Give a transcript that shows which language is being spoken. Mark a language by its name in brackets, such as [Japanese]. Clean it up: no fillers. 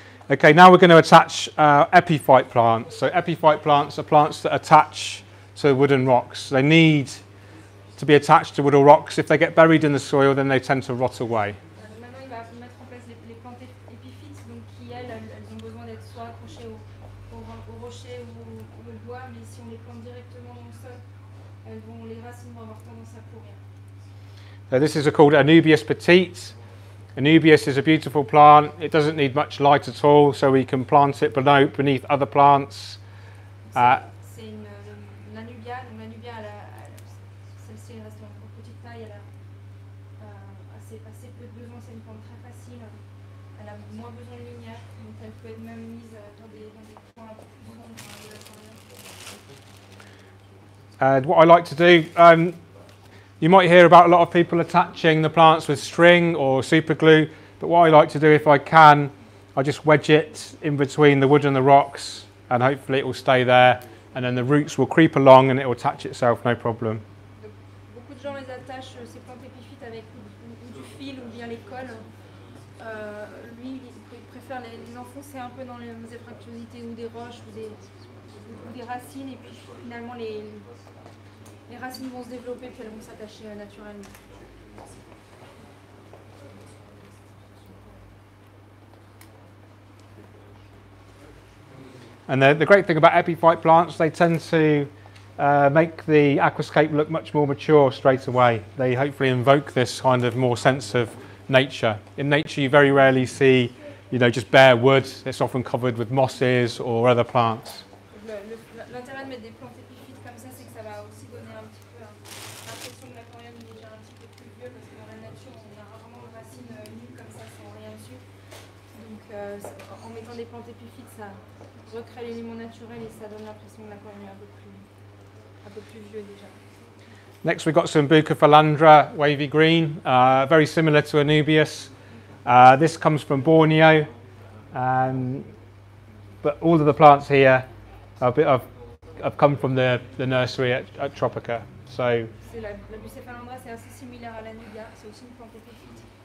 [English] Okay, now we're going to attach epiphyte plants. So epiphyte plants are plants that attach to wooden rocks. They need to be attached to wooden rocks. If they get buried in the soil, then they tend to rot away. [French] Maintenant, il va mettre en place les plantes épiphytes, donc qui elles ont besoin d'être soit accrochées au rocher ou au bois, mais si on les plante directement dans le sol, les racines vont avoir tendance à pourrir. [English] So this is called Anubius petite. Anubius is a beautiful plant. It doesn't need much light at all, so we can plant it beneath other plants. [French] C'est une Anubia, donc l'Anubia, celle-ci reste en petite taille, elle a assez peu de besoin, c'est une plante très facile, elle a moins besoin de lumière, donc elle peut être même mise dans des coins un peu plus sombres de l'aquarium. [English] What I like to do, you might hear about a lot of people attaching the plants with string or super glue, but what I like to do, if I can, I just wedge it in between the wood and the rocks, and hopefully it will stay there, and then the roots will creep along and it will attach itself, no problem. [French] Beaucoup de gens les attachent, ces plantes épiphytes, avec du fil ou bien les colles. Lui, il préfère les enfoncer un peu dans les effractuosités ou des roches ou des racines, et puis finalement les racines vont se développer puis elles vont s'attacher naturellement. [English] And the great thing about epiphyte plants, they tend to make the aquascape look much more mature straight away. They hopefully invoke this kind of more sense of nature. In nature you very rarely see, just bare wood. It's often covered with mosses or other plants. [French] L'intérêt de mettre des plantes épiphytes comme ça, c'est que ça va aussi donner un petit peu l'impression que l'aquarium est déjà un petit peu plus vieux, parce que dans la nature, on a rarement de racines nues comme ça sans rien dessus. Donc en mettant des plantes épiphytes, ça recrée l'élément naturel et ça donne l'impression que l'aquarium est un peu plus vieux déjà. [English] Next we've got some Bucophilandra wavy green, very similar to Anubius. This comes from Borneo, but all of the plants here have come from the nursery at Tropica. So [French] La Bucophilandra, c'est assez similaire à l'Anubia, c'est aussi une plante épiphyte.